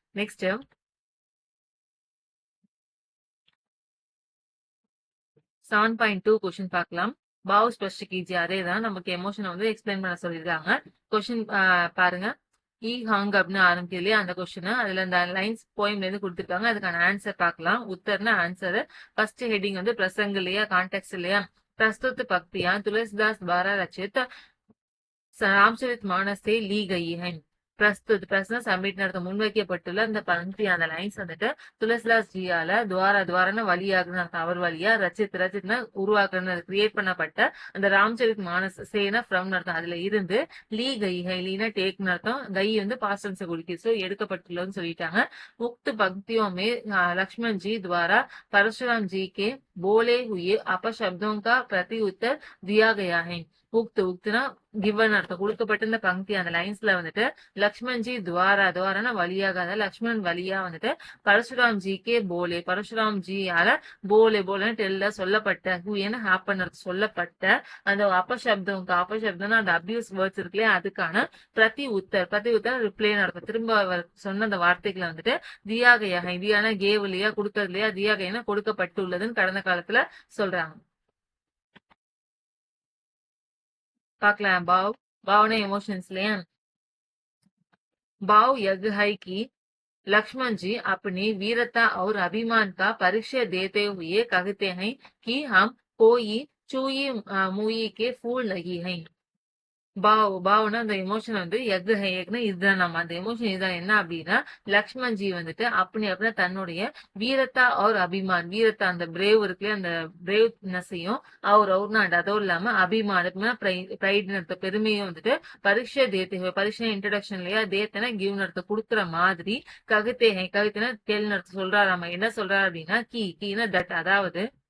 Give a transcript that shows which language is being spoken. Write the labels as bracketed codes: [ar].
[ta] Next 7.2 question பார்க்கலாம். பாவ் ஸ்பஷ்ட் கீஜி, அதே தான் நமக்கு எமோஷனை வந்து எக்ஸ்பிளைன் பண்ண சொல்லியிருக்காங்க. கொஸ்டின் பாருங்க. ஹாங் அப்படின்னு ஆரம்பிக்குது இல்லையா அந்த கொஸ்டின், அதுல இந்த லைன்ஸ் போயம்ல இருந்து கொடுத்துருக்காங்க. அதுக்கான ஆன்சர் பார்க்கலாம். உத்தர்னா ஆன்சர். ஃபர்ஸ்ட் ஹெட்டிங் வந்து பிரசங்க இல்லையா, கான்டெக்ட் இல்லையா. [hi] प्रस्तुत पक्तियां तुलसीदास द्वारा रचित रामचरित मानस से ली गई है. [ta] பிரஸ்துத் சப்மிட் நடத்த முன்வைக்கப்பட்டுள்ள அந்த பந்தி, அந்த லைன்ஸ் வந்துட்டு துளசிதாஸ் ஜியால துவாரன வழியாக அவர் வழியா ரச்சித்னா உருவாக்குறது, கிரியேட் பண்ணப்பட்ட அந்த ராம்சரித் மானஸ் சேனா ஃப்ரம் அர்த்தம், அதுல இருந்து லீனா டேக் அர்த்தம், கை வந்து பாஸ்டன்ஸ் குறிக்குது, சோ எடுக்கப்பட்டுள்ளதுன்னு சொல்லிட்டாங்க. [hi] உக்து பக்தியோமே லக்ஷ்மண் ஜி द्वारा परशुराम जी के बोले हुए अपशब्दों का प्रति उत्तर दिया गया है. [ta] உக்துனா கிவன் அர்த்தம், கொடுக்கப்பட்ட இந்த பங்கி அந்த லைன்ஸ்ல வந்துட்டு லக்ஷ்மண் ஜி துவாரான வழியாக, லக்ஷ்மண் வழியா வந்துட்டு [hi] பரசுராம் ஜி கே போலே, [ta] பரசுராம் ஜியால போலே டெல்ல சொல்லப்பட்ட, ஹூயன ஹாப்பன் சொல்லப்பட்ட அந்த அபசப்தம்னா அந்த அபியூஸ் வேர்ட்ஸ் இருக்குல்லையா, அதுக்கான பிரதி உத்தர் ரிப்ளை நடக்கும், திரும்ப அவர் சொன்ன அந்த வார்த்தைகளை வந்துட்டு தியாகையாக, தியான கேவ் இல்லையா, கொடுக்கறது இல்லையா, தியாகைனா கொடுக்கப்பட்டுள்ளதுன்னு கடந்த காலத்துல சொல்றாங்க. பார்க்கலாம். भावना इमोशंस இல்லையா. [hi] भाव यह है कि लक्ष्मण जी अपनी वीरता और अभिमान का परिचय देते हुए कहते हैं कि हम कोई चूई मुई के फूल नहीं हैं. [ta] பாவனா அந்த எமோஷன் வந்து எக்னா இதுதான், நம்ம அந்த எமோஷன் இதுதான். என்ன அப்படின்னா லக்ஷ்மண் ஜி வந்துட்டு அப்படின்னா தன்னுடைய வீரத்தா அவர் அபிமான், வீரத்தா அந்த பிரேவ் இருக்குல்ல, அந்த பிரேவ்னஸையும் அவர்னா அதுவும் இல்லாம அபிமான் பிரைட் பெருமையும் வந்துட்டு பரீட்சை இன்ட்ரடக்ஷன் இல்லையா, தேத்தனை கிவ் நடத்த கொடுக்குற மாதிரி கவிதைனா டெல் நடத்த சொல்றாரு. நம்ம என்ன சொல்றாரு அப்படின்னா கீனா தட், அதாவது